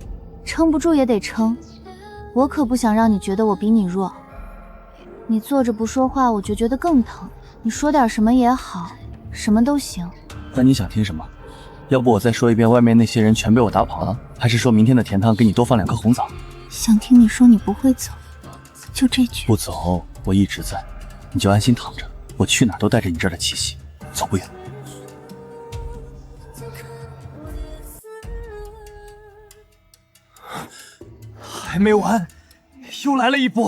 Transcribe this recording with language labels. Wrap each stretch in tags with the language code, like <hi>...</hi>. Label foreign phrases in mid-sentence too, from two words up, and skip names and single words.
<zh>撐不住也得撐，我可不想讓你覺得我比你弱。你坐着不說話，我就覺得更疼。你說點什麼也好，什麼都行。那你想聽什麼？要不我再說一遍，外面那些人全被我打跑了，還是說明天的甜湯給你多放2顆紅棗？想聽你說你不會走，就這句。不走，我一直在，你就安心躺着，我去哪兒都帶着你這兒的氣息，走不遠。還沒完，又來了一波！</zh>